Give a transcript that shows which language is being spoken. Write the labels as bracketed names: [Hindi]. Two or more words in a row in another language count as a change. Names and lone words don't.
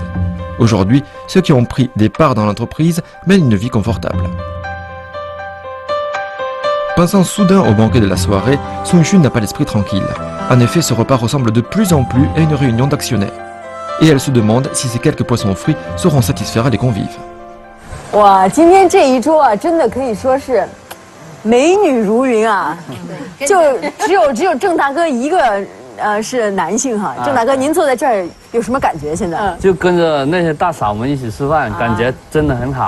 [French] Aujourd'hui, ceux qui ont pris des parts dans l'entreprise mènent une vie confortable. Pensant soudain au banquet de la soirée, Sun Xun n'a pas l'esprit tranquille. En effet, ce repas ressemble de plus en plus à une réunion d'actionnaires. Et elle se demande si ces quelques poissons frits sauront satisfaire les convives. [Chinese] 哇，今天这一桌啊，真的可以说是美女如云啊！就只有郑大哥一个是男性哈。郑大哥，您坐在这儿有什么感觉？现在就跟着那些大嫂们一起吃饭，感觉真的很好。